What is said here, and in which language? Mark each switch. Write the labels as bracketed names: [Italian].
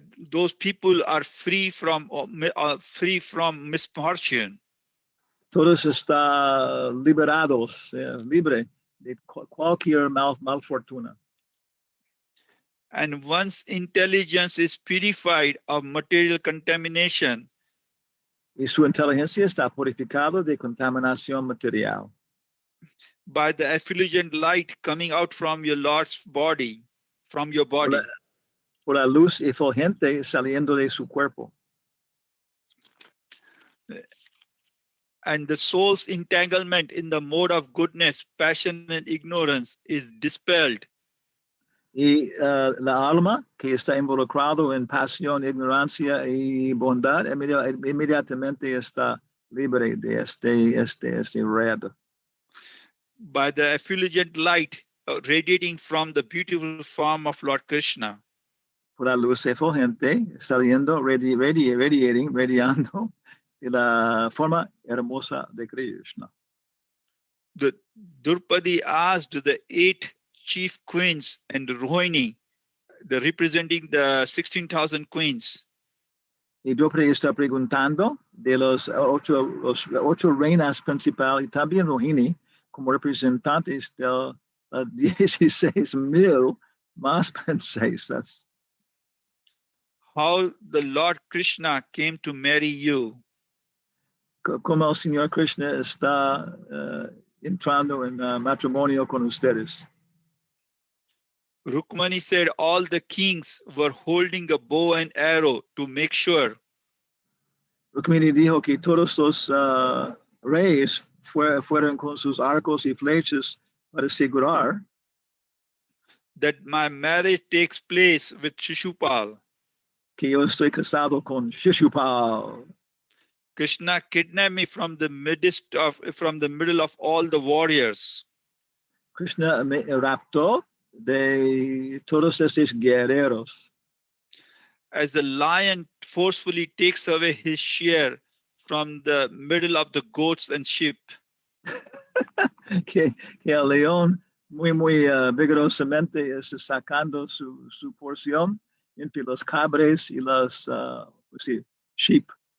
[English] Those people are free from misfortune. [Spanish] Todos está liberados, libre de cualquier malfortuna. [English] And once intelligence is purified of material contamination, [Spanish] y su inteligencia está purificada de contaminación material, [English] by the effulgent light coming out from your Lord's body, from your body, [Spanish] por la luz efulgente saliendo de su cuerpo, [English] and the soul's entanglement in the mode of goodness, passion, and ignorance is dispelled. [Spanish] Y la alma que está involucrado en pasión, ignorancia y bondad inmediatamente está libre de este red. [English] By the effulgent light radiating from the beautiful form of Lord Krishna. [Spanish] Por la luz efulgente saliendo, radiando de la forma hermosa de Krishna. [English] The Draupadi asked the 8 chief queens and Rohini, representing the 16,000 queens. [Spanish] Y Draupadi está preguntando de los ocho reinas principales y también Rohini como representantes de 16,000 más princesas. [English] how the Lord Krishna came to marry you. [Spanish] Como el Señor Krishna está entrando en matrimonio con ustedes. [English] Rukmani said all the kings were holding a bow and arrow to make sure [Spanish] Rukmini dijo que todos los reyes fueron con sus arcos y flechas para asegurar [English] that my marriage takes place with Shishupal. [Spanish] que yo estoy casado con Shishupal. [English] Krishna kidnapped me from the middle of all the warriors. [Spanish] Krishna me raptó de todos estos guerreros. [English] As the lion forcefully takes away his share from the middle of the goats and sheep. [Spanish] que el león muy vigorosamente está sacando su porción entre los cabres y las [English] sheep.